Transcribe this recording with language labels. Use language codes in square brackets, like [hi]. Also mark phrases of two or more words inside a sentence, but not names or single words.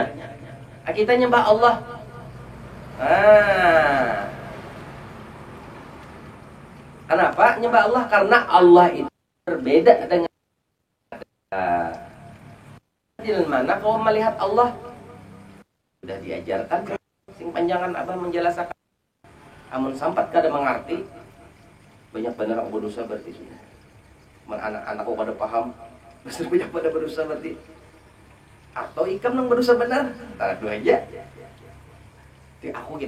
[id] Kita nyembah Allah. Kenapa nyembah Allah? Karena Allah itu berbeda dengan di mana kau melihat Allah sudah diajarkan. [bjn] Sing panjangan abah menjelaskan. Amun sampat kada mengerti, banyak benar aku berdosa berarti sudah. Anak-anakku kada paham. Besar banyak pada berdosa berarti. Atau ikam nang berdosa benar. Antara dua aja. Di aku gini.